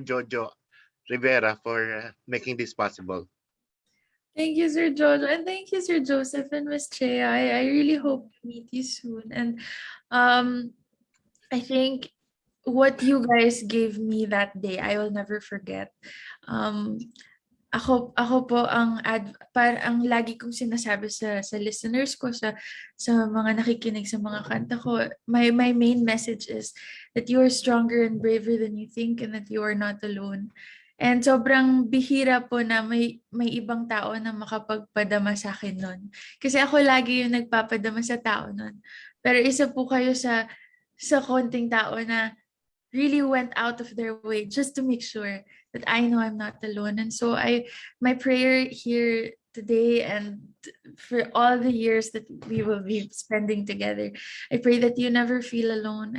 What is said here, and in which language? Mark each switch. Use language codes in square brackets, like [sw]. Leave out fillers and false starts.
[en] Jojo Rivera for making this possible. Thank you, Sir Jojo, and thank you, Sir Joseph and Miss Chea. I really hope to meet you soon. And I think what you guys gave me that day, I will never forget. [tl] Ako po ang lagi kong sinasabi sa listeners ko, sa mga nakikinig sa mga kanta ko. [en] My main message is that you are stronger and braver than you think and that you are not alone. [tl] And sobrang bihira po na may ibang tao na makapagpadama sa akin nun. Kasi ako lagi yung nagpapadama sa tao nun. Pero isa po kayo sa konting tao na [en] really went out of their way just to make sure that I know I'm not alone. And so my prayer here today and for all the years that we will be spending together, I pray that you never feel alone.